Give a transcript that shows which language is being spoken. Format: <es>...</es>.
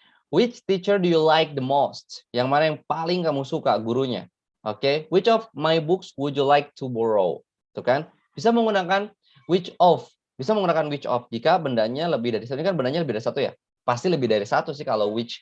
<en>Which teacher do you like the most?</en> <id>Yang mana yang paling kamu suka gurunya? Oke. Okay.</id> <en>Which of my books would you like to borrow?</en> <id>Tuh kan? Bisa menggunakan which of. Bisa menggunakan which of jika bendanya lebih dari satu. Ini kan bendanya lebih dari satu ya. Pasti lebih dari satu sih kalau which.</id>